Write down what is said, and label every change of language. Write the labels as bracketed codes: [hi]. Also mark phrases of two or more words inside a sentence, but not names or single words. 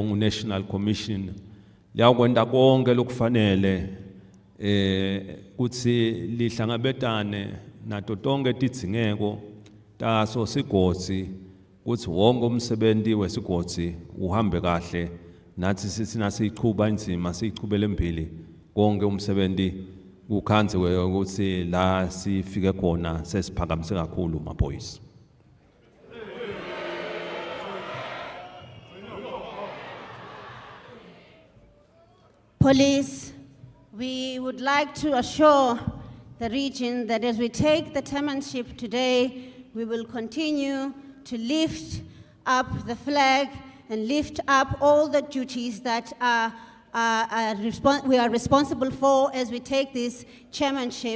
[ss] National Commission liyakwenda konke lokufanele ukuthi lihlangabetane nato tonke tidzingeko taso sigotsi ukuthi wonke umsebenzi wesigotsi uhambe kahle nathi sithina siyiqhuba inzima siyiqhubele embili konke umsebenzi ukhanziwe ukuthi la sifike khona sesiphakamise kakhulu maphoyisa. [en] Police, we would like to assure the region that as we take the chairmanship today, we will continue to lift up the flag and lift up all the duties that we are responsible for as we take this chairmanship.